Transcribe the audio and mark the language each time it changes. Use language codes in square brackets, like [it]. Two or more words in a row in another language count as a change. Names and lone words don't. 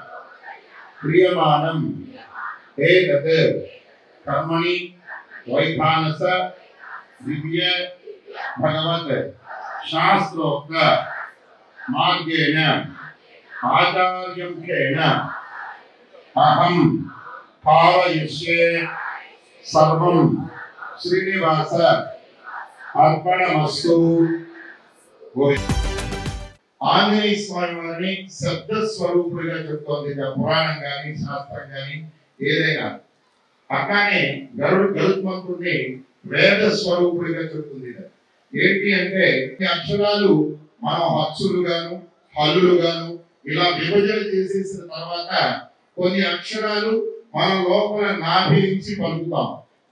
[sa] क्रियमाणम् एतत् कर्मणि वैखानस दिव्य भगवत शास्त्रोक्त मार्गेण आचार्यमुखेन अहं भावयिष्ये सर्वं श्रीनिवास अर्पणमस्तु। [te] ఆంజనేయ స్వామి వారిని శబ్ద స్వరూపుడిగా చెప్తోంది పురాణం కానీ శాస్త్రం కానీ ఏదైనా. అట్లానే గరుత్మంతుడిని వేద స్వరూపుడిగా చెప్తుంది. ఏంటి అంటే ఈ అక్షరాలు మనం హత్సులుగాను హల్లులుగాను ఇలా విభజన చేసేసిన తర్వాత కొన్ని అక్షరాలు మన లోపల నాభి నుంచి పలుకుతాం,